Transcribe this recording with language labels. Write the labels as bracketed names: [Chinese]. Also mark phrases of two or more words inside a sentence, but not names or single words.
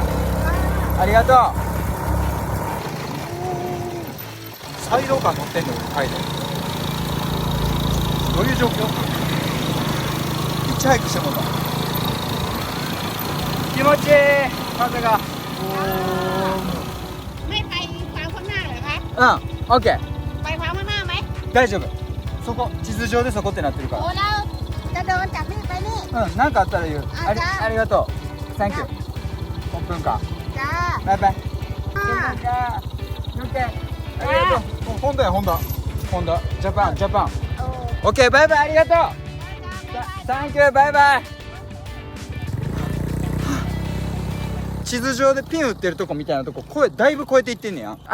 [Japanese] ありがとう。サイドカー乗ってんのタイで。どういう状況？ヒッチハイクしてもらった。気持ちいい風が。 [Thai] ไม่ไปฟาร์มข้างหน้าเหรอคะ OK ไปฟาร์มข้างหน้าไหม [Japanese] 大丈夫。そこ地図上でそこってなってるから。 [Thai] โอ้แล้วจะเดินจากนี่ไปนี่ [Japanese] うん、なんかあったら言う。ありがとう。 [English] Thank you。 [Thai] ขอบคุณค่ะ จ้า [Japanese] バイバイ。 [Thai] อ่า [Japanese] オッケー。ありがとう。ホンダや、ホンダ。ホンダ。ジャパン、ジャパン。 [Thai] โอ้ [Japanese] オッケー、バイバイ、ありがとう。サンキュー、バイバイ。地図上でピン打ってるとこみたいなとこだいぶ超えていってんねや。